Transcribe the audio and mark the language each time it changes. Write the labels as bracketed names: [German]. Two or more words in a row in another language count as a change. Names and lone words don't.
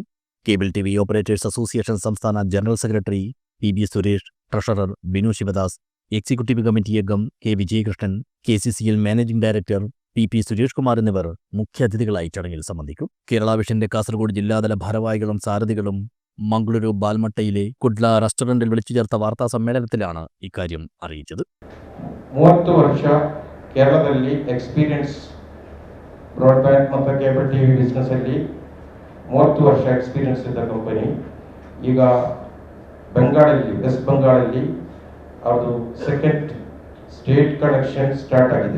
[Malayalam] കേബിൾ TV ഓപ്പറേറ്റേഴ്സ് അസോസിയേഷൻ സംസ്ഥാന ജനറൽ സെക്രട്ടറി PB സുരേഷ്, ട്രഷറർ ബിനു ശിവദാസ്, എക്സിക്യൂട്ടീവ് കമ്മിറ്റി അംഗം K വിജയകൃഷ്ണൻ, KCCL മാനേജിംഗ് ഡയറക്ടർ PP സുരേഷ് കുമാർ എന്നിവർ മുഖ്യാതിഥികളായി ചടങ്ങിൽ സംബന്ധിക്കും. കേരള വിഷന്റെ കാസർഗോഡ് ജില്ലാതല ഭാരവാഹികളും സാരഥികളും മംഗളൂരു ബാൽമട്ടയിലെ കുഡ്ല റെസ്റ്റോറന്റിൽ വിളിച്ചു ചേർത്ത വാർത്താ സമ്മേളനത്തിലാണ് ഇക്കാര്യം അറിയിച്ചത്. [Kannada] 30 ವರ್ಷ ಕೇರಳದಲ್ಲಿ [English] experience broadband [Kannada] ಮತ್ತು [English] cable TV business [Kannada] ಅಲ್ಲಿ 30 ವರ್ಷ ಎಕ್ಸ್ಪೀರಿಯನ್ಸ್ ಇದ್ದ ಕಂಪನಿ ಈಗ ಬೆಂಗಾಳಲ್ಲಿ ವೆಸ್ಟ್ ಬೆಂಗಾಳಲ್ಲಿ ಅದು [English] second state connection start [Kannada] ಆಗಿದೆ.